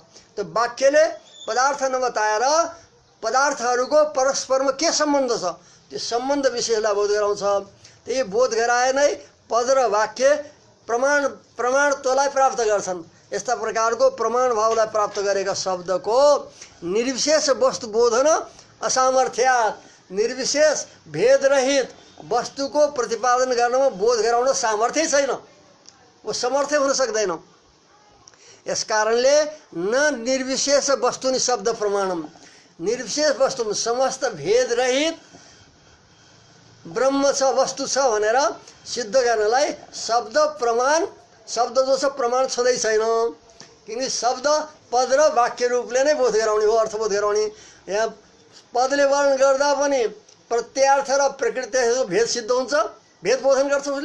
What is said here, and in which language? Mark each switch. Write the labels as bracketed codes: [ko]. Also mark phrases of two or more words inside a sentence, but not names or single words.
[ne] त्यो वाक्यले पदार्थ नबताएर पदार्थहरूको परस्परमा के सम्बन्ध छ त्यो सम्बन्ध विशेषलाई बोध गराउँछ। त्यही बोध गराए नै पद र वाक्य प्रमाणत्वलाई प्राप्त गर्छन्। यस्ता प्रकारको प्रमाण भावलाई प्राप्त गरेका शब्दको [sa] निर्विशेष वस्तु बोधन असामर्थ्यात्, [ne] निर्विशेष भेदरहित वस्तुको प्रतिपादन गर्नमा बोध गराउन सामर्थ्य छैन, वो समर्थ हुन सक्दैन। यसकारणले [sa] न निर्विशेष वस्तुनि शब्द प्रमाणम, [ne] निर्विशेष वस्तु समस्त भेदरहित ब्रह्म छ वस्तु छ भनेर सिद्ध गर्नलाई शब्द प्रमाण, शब्द जो छ प्रमाण छँदै छैन। किनकि शब्द पद र वाक्य रूपले नै बोध गराउने हो, अर्थबोध गराउने। यहाँ पदले वर्णन गर्दा पनि प्रत्यार्थ र प्रकृतिको भेद सिद्ध हुन्छ, भेद बोधन गर्छ उसले।